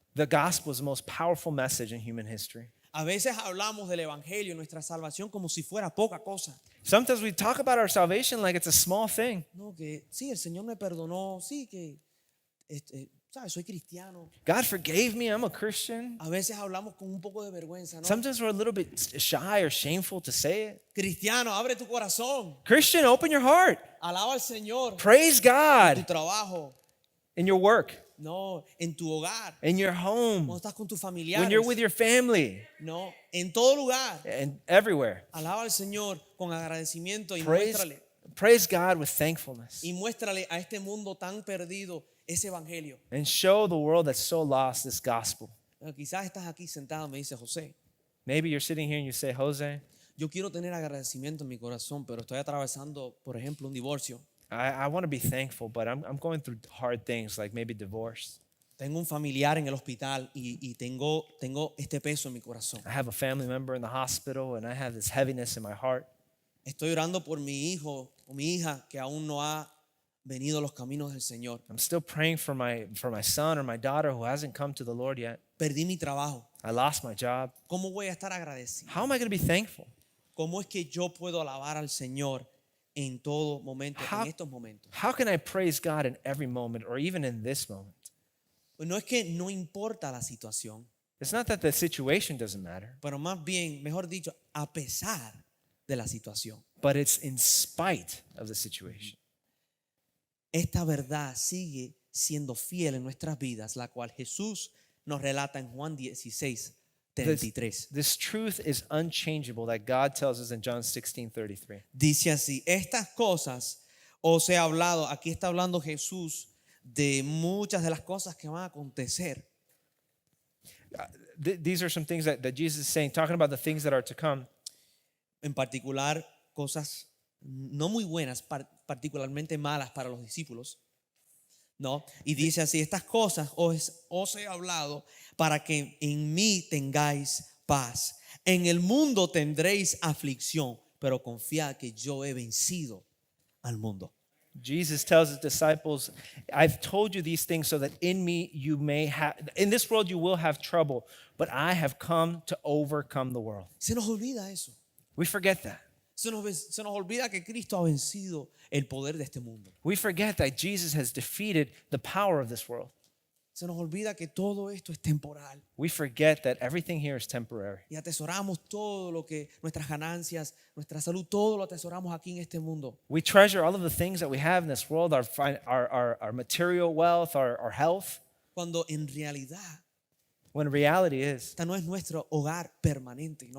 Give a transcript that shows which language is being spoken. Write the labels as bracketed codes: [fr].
[en] The gospel is the most powerful message in human history. [es] A veces hablamos del Evangelio, nuestra salvación, como si fuera poca cosa. [en] Sometimes we talk about our salvation like it's a small thing. [es] No, que sí, el Señor me perdonó, sí, que, ¿sabes? Soy cristiano. [en] God forgave me. I'm a Christian. [es] A veces hablamos con un poco de vergüenza, ¿no? [en] Sometimes we're a little bit shy or shameful to say it. [es] Cristiano, abre tu corazón. [en] Christian, open your heart. [es] Alaba al Señor. [en] Praise [es] Tu [en] God [es] trabajo, [en] in your work, [es] no, en tu hogar, [en] in your home, [es] cuando estás con tus [en] when [es] familiares, [en] you're with your family, [es] no, en todo lugar. [en] and everywhere. [es] Alaba al Señor con agradecimiento y [en] Praise God with thankfulness. [es] muéstrale a este mundo tan perdido ese evangelio. [en] And show the world that's so lost this gospel. [es] Quizás estás aquí sentado, me dice José. [en] Maybe you're sitting here and you say, Jose, [es] Yo quiero tener agradecimiento en mi corazón, pero estoy atravesando, por ejemplo, un divorcio. [en] I want to be thankful, but I'm going through hard things like maybe divorce. [es] Tengo un familiar en el hospital y tengo este peso en mi corazón. [en] I have a family member in the hospital and I have this heaviness in my heart. [es] Estoy orando por mi hijo o mi hija que aún no ha venido a los caminos del Señor. [en] I'm still praying for my son or my daughter who hasn't come to the Lord yet. [es] perdí mi trabajo. [en] I lost my job. [es] ¿Cómo voy a estar agradecido? [en] How am I going to be thankful? [es] ¿Cómo es que yo puedo alabar al Señor en todo momento, [en] How- [es] en estos momentos? [en] How can I praise God in every moment or even in this moment? [es] Pues no es que no importa la situación, [en] It's not that the situation doesn't matter, [es] pero más bien, mejor dicho, a pesar de la situación. [en] but it's in spite of the situation. [es] Esta verdad sigue siendo fiel en nuestras vidas, la cual Jesús nos relata en Juan 16, 33. [en] This truth is unchangeable that God tells us in John 16:33. [es] Dice así, estas cosas os he hablado, aquí está hablando Jesús de muchas de las cosas que van a acontecer. [en] These are some things that Jesus is saying, talking about the things that are to come. [es] En particular, cosas no muy buenas, particularmente malas para los discípulos. ¿No? Y dice así, estas cosas os he hablado para que en mí tengáis paz. En el mundo tendréis aflicción, pero confiad que yo he vencido al mundo. [en] Jesus tells his disciples, I've told you these things so that in me you may have, in this world you will have trouble, but I have come to overcome the world. [es] Se nos olvida eso. [en] We forget that. [es] Se nos olvida que Cristo ha vencido el poder de este mundo. [en] We forget that Jesus has defeated the power of this world. [es] Se nos olvida que todo esto es temporal. [en] We forget that everything here is temporary. [es] Y atesoramos todo lo que, nuestras ganancias, nuestra salud, todo lo atesoramos aquí en este mundo. [en] We treasure all of the things that we have in this world, our material wealth, our health, [es] Cuando en realidad [en] when reality is, [es] esta no es nuestro hogar permanente, ¿no?